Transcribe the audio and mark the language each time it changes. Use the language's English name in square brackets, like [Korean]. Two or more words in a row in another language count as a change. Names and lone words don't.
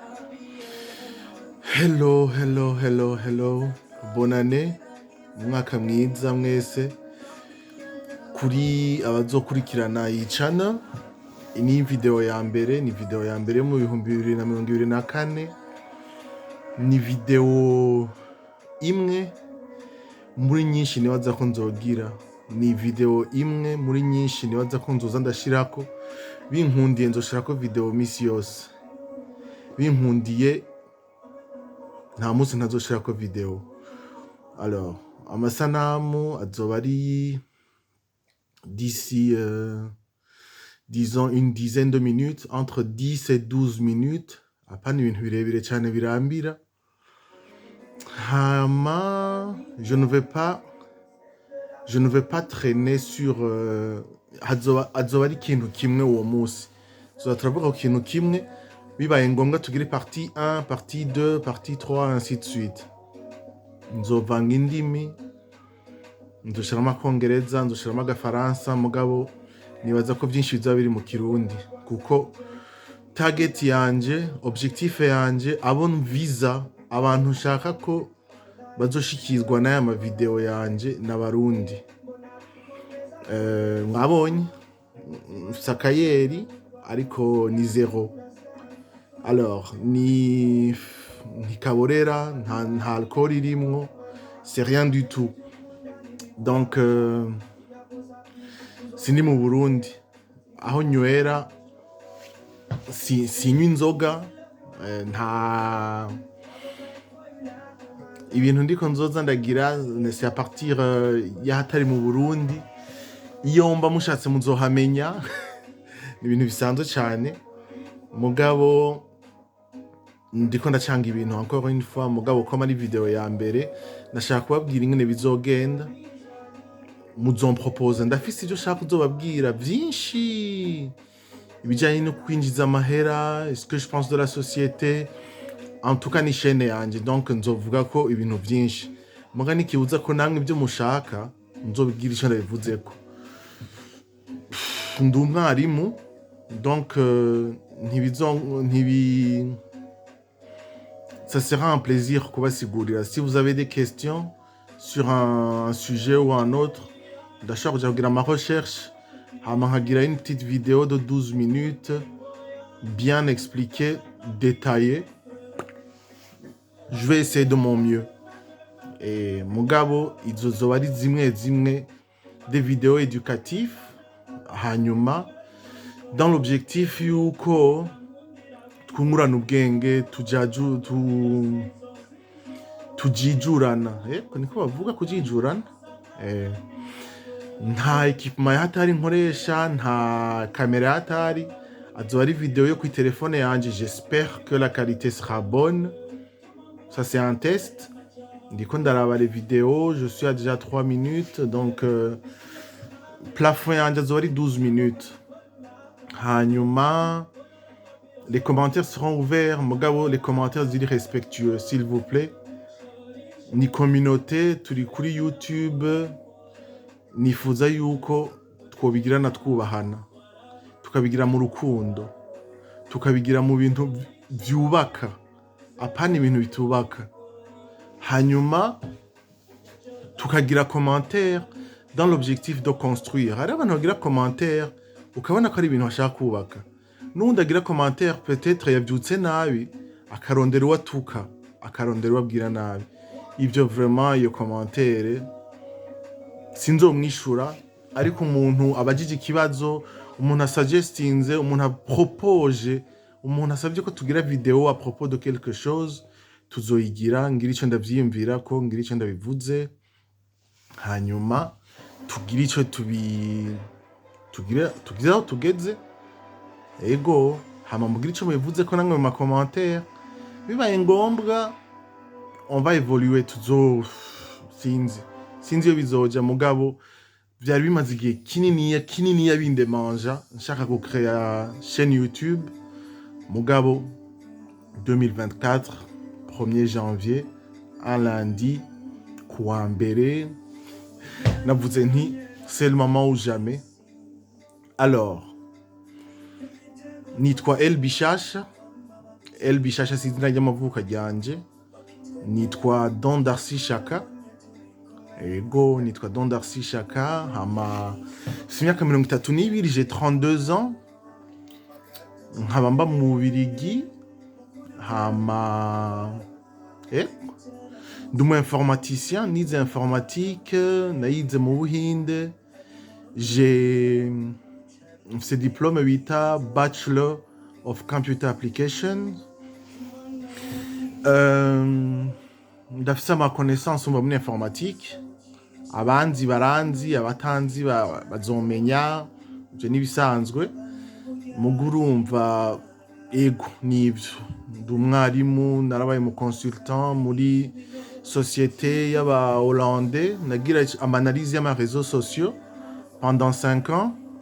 [English] Hello, hello, hello, hello. [French] Bonne année. [Rundi] Umwaka mwiza mwese. Kuri abazokurikirana iyi channel. Ni video ya mbere, mu 2024. Ni video imwe muri nyinshi nibaza ko nzogira. Ni video imwe muri nyinshi nibaza ko nzoza ndashirako. Binkundiye nzoshirako video misi yose. Binkundiye nta munsi ntazoshirako video. [French] Alors, [Rundi] amasanamu azoba ari [French] d'ici, disons une dizaine de minutes, entre 10 et 12 minutes. [Rundi] Apana ibintu birebire cyane birambira. Hama, [French] je ne vais pas traîner sur [Rundi] azoba ari ikintu kimwe uwo munsi. Turavuga ku kintu kimwe, bibaye ngombwa tugire [French] partie 1, partie 2, partie 3, ainsi de suite. [Rundi] Nzovanga indimi, nzoshiramo akongereza, nzoshiramo agafaransa, mugabo nibaza ko byinshi bizaba biri mu kirundi, kuko target yanje, objectif yanje, abo visa, abantu nshaka ko bazoshikizwa n'aya ma video yanje n'abarundi. Mwabonye sakayeri ariko ni zero. Alors, ni kaborera, nta alcool irimwo, [French] c'est rien du tout. Donc, [Rundi] sindi mu Burundi, aho nywera sinywa inzoga, nta ibintu ndiko nzoza ndagira, [French] c'est à partir [Rundi] y'ahatari mu Burundi. Iyo mba mushatse muzohamenya. Ni ibintu bisanzwe cyane, mugabo ndiko ndacanga ibintu [French] encore une fois, [Rundi] mugabo ko ari video ya mbere nashaka kubabwira ingene bizogenda. Muzompropose, ndafise ibyo shaka kuzobabwira byinshi ibijyanye no kwinjiza amahera, [French] ce que je pense de la société, en tout cas [Rundi] ni chaîne yanje, donc nzovuga ko ibintu byinshi, muga nikibuza ko namwe ibyo mushaka nzobibwira icyo ndabivuzeko. Ndi umwarimu, [French] donc ça sera un plaisir kubasigurira. Si vous avez des questions sur un sujet ou un autre, d'accord, je vais ma recherche, je une petite vidéo de 12 minutes, bien expliquée, détaillée. Je vais essayer de mon mieux. [Rundi] Et mugabo, izozoba ari zimwe [French] des vidéos éducatives, [Rundi] hanyuma, [French] dans l'objectif [Rundi] yuko twungurana ubwenge, tujijurana. Niko bavuga kujijurana. Nta equipement yatari nkoresha, nta kamera yatari, azoba ari video yo ku telefone yanje. [French] J'espère que la qualité sera bonne. Ça c'est un test. [Rundi] Ndiko ndaraba [French] les vidéos, je suis à déjà 3 minutes, donc plafond [Rundi] yanje azoba ari [French] 12 minutes. [Rundi] Hanyuma, [French] les commentaires seront ouverts, mugabo les commentaires ziri respectueux, s'il vous plaît. [Rundi] Ni communauté, turi kuri YouTube, nifuza yuko twobigirana twubahana, tukabigira mu rukundo, tukabigira mu bintu byubaka, apana ibintu bitubaka. Hanyuma tukagira commentaire [French] dans l'objectif de construire. [Rundi] Hari abantu bagira commentaire ukabona ko ari ibintu bashaka kubaka, n'undi agira commentaire peut-être yabyutse nabi, akarondera uwatuka, akarondera uwabwira nabi. Ibyo vraiment iyo commentaire sinzomwishura, ariko umuntu abajije ikibazo, umuntu asuggestinze, umuntu apropose, umuntu asabye ko tugira video [French] à propos de quelque chose, [Rundi] tuzoyigira, ngira icyo ndavyiyumvira ko, ngira icyo ndabivuze, hanyuma tugira icyo tugira aho tugeze. Ego, hama mugira icyo mubivuze ko namwe mu ma commentaire. Bibaye ngombwa, [French] on va évoluer, [Rundi] sinzi iyo bizoja, mugabo byari bimaze igihe kininiya bindemanja nshaka gucrea chaîne YouTube. Mugabo 2024, [French] 1er janvier, un lundi, [Rundi] kuwa mbere, navuze nti [French] c'est le moment ou jamais. Alors, [Rundi] nitwa El Bishasha, El Bishasha si izina ry'amavuka ryanje, nitwa Don Darcy Shaka. Ego nitwa Don Darcy Shaka, hama si imyaka 32, [French] j'ai 32 ans, [Rundi] nkaba mba mu Bubiligi, hama ndi umu informaticien, nize informatique, nayize mu Buhinde, [French] j'ai ce diplôme [English] bita Bachelor of Computer Application. [Rundi] Ndafise ama connaissance muri informatique, abanzi baranzi, abatanzi bazomenya, ivyo nibisanzwe. Muga urumva ego nivyo, ndi umwarimu, narabaye mu consultant muri société y'aba Hollandais, nagira ama analyse y'ama [French] réseaux sociaux pendant 5 ans.